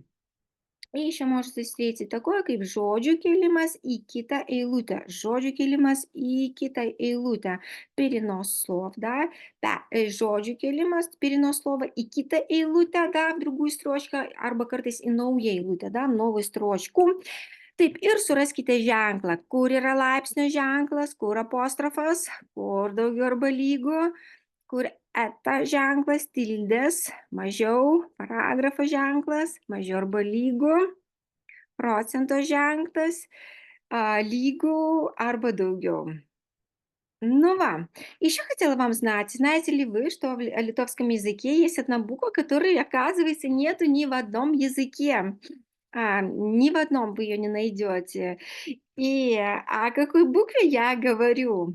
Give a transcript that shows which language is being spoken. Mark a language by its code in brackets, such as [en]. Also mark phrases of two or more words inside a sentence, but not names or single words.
[ru] И еще можете встретить такое, [lt] kaip žodžių kėlimas į kitą eilutę. Žodžių kėlimas į kitą eilutę. [ru] Перенос слов, да. Да, [lt] žodžių kėlimas, [ru] перенос слова [lt] į kitą eilutę, [ru] да, в другую строчку, [lt] arba kartais į naują eilutę, [ru] да, новую строчку. [lt] Taip, ir suraskite ženklą, kur yra laipsnio ženklas, kur apostrofas, kur daugiau arba lygu, kur eta ženklas, tildės, mažiau, paragrafo ženklas, mažiau arba lygu, procento ženklas, lygu arba daugiau. [ru] Ну, вам. Еще хотела вам знать, знаете ли вы, что в литовском языке есть одна буква, которой, оказывается, нету ни в одном языке. Ни в одном вы ее не найдете. И о какой букве я говорю?